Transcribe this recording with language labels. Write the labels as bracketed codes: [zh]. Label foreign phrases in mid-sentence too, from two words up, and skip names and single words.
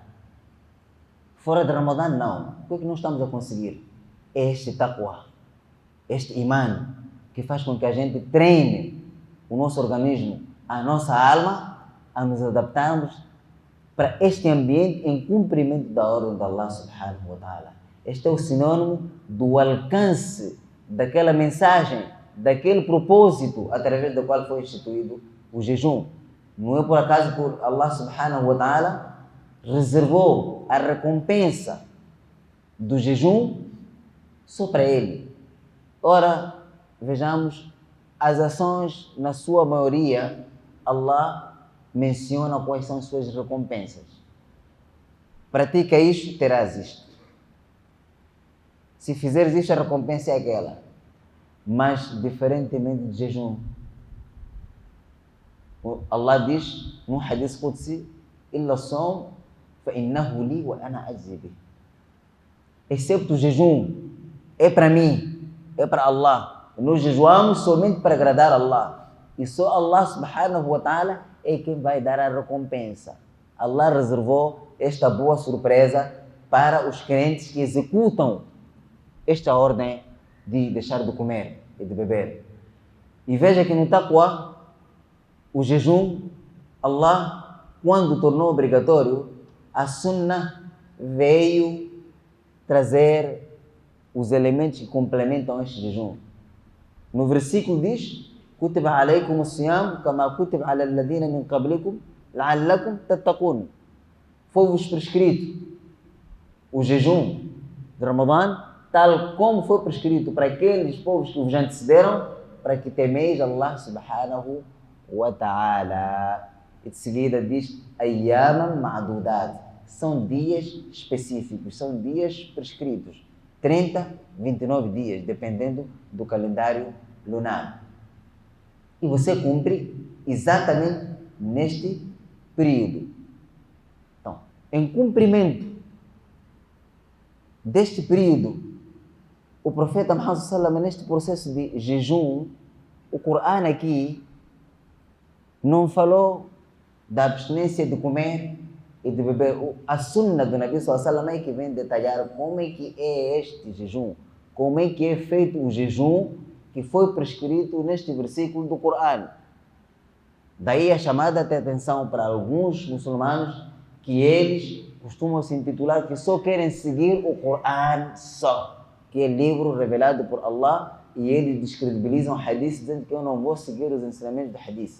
[pt] Fora de Ramadã, não. O que não estamos a conseguir? Este taqwa, este iman, que faz com que a gente treine o nosso organismo, a nossa alma, a nos adaptarmos para este ambiente em cumprimento da ordem de Allah [ar] سبحانه وتعالى. [pt] Este é o sinônimo do alcance daquela mensagem, daquele propósito através do qual foi instituído o jejum. Não é por acaso que Allah [ar] سبحانه وتعالى [pt] reservou a recompensa do jejum só para ele. Ora, vejamos, as ações, na sua maioria, Allah menciona quais são suas recompensas. Pratica isto, terás isto. Se fizeres isto, a recompensa é aquela. Mas, diferentemente de jejum, Allah diz num [ar] حديث قدسي: "إلا الصوم فإنه لي وأنا أجزي به." [pt] Excepto o jejum, é para mim, é para Allah. Nós jejuamos somente para agradar a Allah. E só Allah [ar] سبحانه وتعالى [pt] é quem vai dar a recompensa. Allah reservou esta boa surpresa para os crentes que executam esta ordem de deixar de comer e de beber. E veja que no taqwa, o jejum, Allah, quando tornou obrigatório, a sunnah veio trazer os elementos que complementam este jejum. No versículo diz: [ar] "كتب عليكم الصيام كما كتب على الذين من قبلكم لعلكم تتقون." [pt] Foi-vos prescrito o jejum de Ramadã, tal como foi prescrito para aqueles povos que vos antecederam, para que temeis Allah [ar] سبحانه وتعالى. [pt] E de seguida diz: [ar] "أياما معدودات." [pt] São dias específicos, são dias prescritos. 30, 29 dias, dependendo do calendário lunar. E você cumpre exatamente neste período. Então, em cumprimento deste período, o profeta Muhammad [ar] صلى الله عليه وسلم, [pt] neste processo de jejum, o Corão aqui não falou da abstinência de comer e de beber. A sunna do Nabi [ar] صلى الله عليه وسلم [pt] é que vem detalhar como é que é este jejum, como é que é feito o jejum que foi prescrito neste versículo do Corão. Daí a chamada de atenção para alguns muçulmanos que eles costumam se intitular que só querem seguir o Corão só, que é livro revelado por Allah, e eles descredibilizam o hadith dizendo que eu não vou seguir os ensinamentos do hadith.